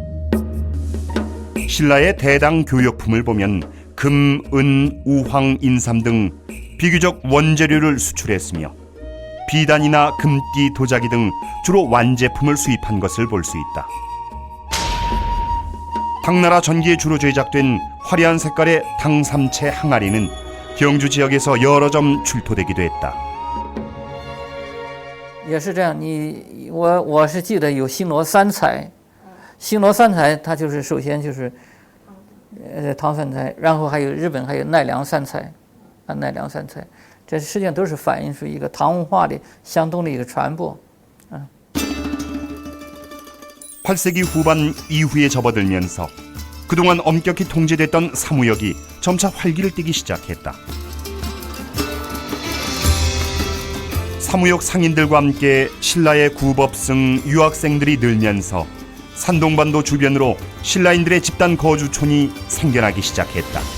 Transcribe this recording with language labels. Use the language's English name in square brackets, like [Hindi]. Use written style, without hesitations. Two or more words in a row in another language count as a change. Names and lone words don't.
[Korean] 신라의 대당 교역품을 보면 금, 은, 우황, 인삼 등 비교적 원재료를 수출했으며 비단이나 금띠, 도자기 등 주로 완제품을 수입한 것을 볼 수 있다. 당나라 전기에 주로 제작된 화려한 색깔의 당삼채 항아리는 경주 지역에서 여러 점 출토되기도 했다. [Chinese] 也是这样，我是记得有星罗三彩，星罗三彩它就是首先就是唐三彩，然后还有日本还有奈良三彩，奈良三彩，这实际上都是反映出一个唐文化的相同的一个传播。 [Korean] 8세기 후반 이후에 접어들면서 그동안 엄격히 통제됐던 사무역이 점차 활기를 띠기 시작했다. 사무역 상인들과 함께 신라의 구법승 유학생들이 늘면서 산동반도 주변으로 신라인들의 집단 거주촌이 생겨나기 시작했다.